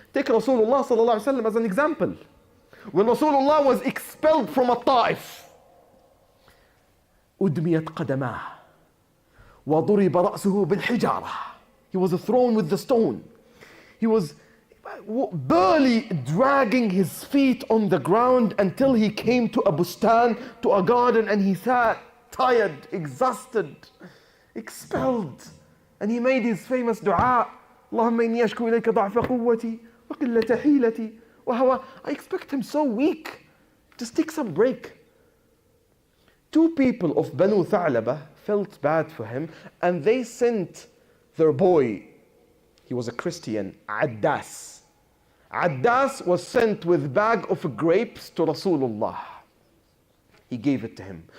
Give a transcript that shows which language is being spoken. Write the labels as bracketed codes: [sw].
[en] Take Rasulullah sallallahu alaihi wasallam as an example. When Rasulullah was expelled from Taif, [ar] أدميت قدماه وضرب رأسه بالحجارة. [en] He was thrown with the stone. He was barely dragging his feet on the ground until he came to a bustan, to a garden, and he sat tired, exhausted, expelled. And he made his famous dua, [ar] اللهم إني أشكو إليك ضعف قوتي وقلة حيلتي وهوى. [en] I expect him so weak. Just take some break. 2 people of Banu Tha'laba felt bad for him, and they sent their boy. He was a Christian, Addas. Addas was sent with bag of grapes to Rasulullah. He gave it to him.